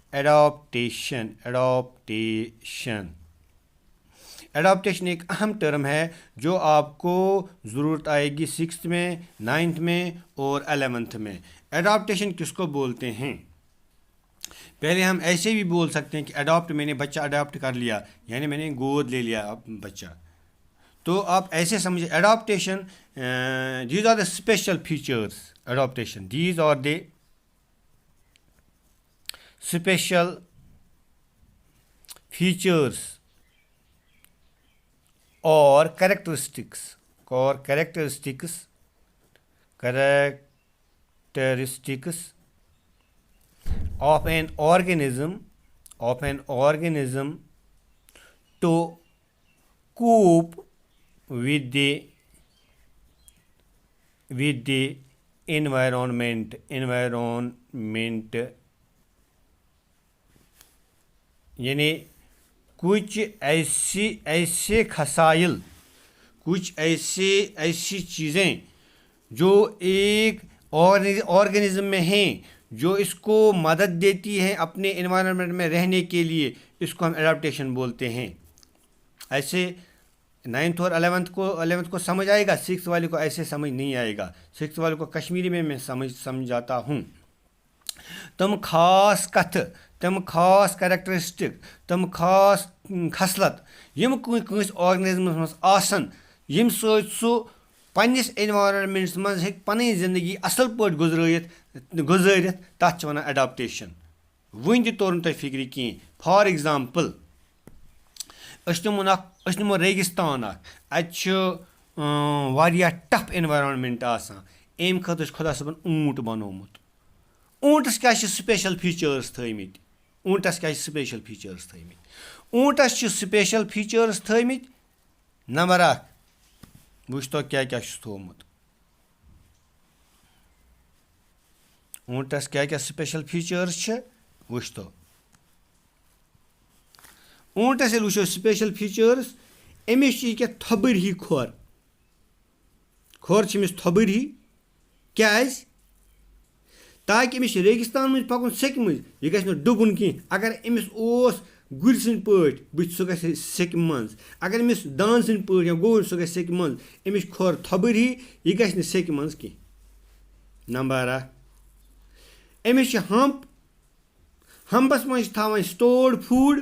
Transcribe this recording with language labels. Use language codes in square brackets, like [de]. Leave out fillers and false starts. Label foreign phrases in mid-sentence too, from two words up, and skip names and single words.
[ur] ایڈاپٹیشن ایک اہم ٹرم ہے جو آپ کو ضرورت آئے گی 6th میں، 9th میں اور 11th میں. ایڈاپٹیشن کس کو بولتے ہیں؟ پہلے ہم ایسے بھی بول سکتے ہیں کہ میں نے بچہ اڈاپٹ کر لیا، یعنی میں نے گود لے لیا بچہ. تو آپ ایسے سمجھیے ایڈاپٹیشن, [en] these are the special features. adaptation, these are the special features or characteristics of an organism to cope with the environment [ur] یعنی کچھ ایسے خصائل، کچھ ایسی چیزیں جو ایک آرگنزم میں ہیں، جو اس کو مدد دیتی ہیں اپنے انوائرنمنٹ میں رہنے کے لیے، اس کو ہم ایڈاپٹیشن بولتے ہیں. ایسے 9th اور 11th کو سمجھ آئے گا، 6th والے کو ایسے سمجھ نہیں آئے گا. 6th والے کو کشمیری میں میں سمجھاتا ہوں. [ks] तम खास कथ, तम खास कैरेक्टरिस्टिक, तम खास खसलत यम कंस ऑर्गेनिज्मस मज आसन, यम सु पन्निस एनवायरनमेंट्स मज हेक पन्नी जिंदगी असल पट गुजारित, तथ वनान एडॉप्टेशन। वन तोर तुम फिक्र कहें। [en] for example [ks] अस निमो रेगिस्तान, अत [en] tough environment [ks] आसान, अम खतर खुदा सबन ऊंट बनोमुत। ऊंटस क्या [en] special features [ks] थमित? ऊंटस क्या [en] special features [ks] थमित? ऊंटस [en] special features [ks] थमित। नंबर 1 वुच तो क्या क्या थोमुत। ऊंटस क्या क्या [en] special features [ks] वुच तो। ऊंटस वो [en] special features, [ks] अमिस क्या थोबर ही खोर अमिस थोबर ही, क्या ताकि अमिस रेगिस्तान मज पकुन सेक मज यह गि डुबन कह। अगर अमिस गुर सद पे सह ग सेक मज, अगर अमिस दान सद पे या गोर सह ग सेक मज, अमिस खोर थोबर ही, यह गि सेक मज कह। नंबर 1 अमिस हम्बस मज थवान [en] stored food.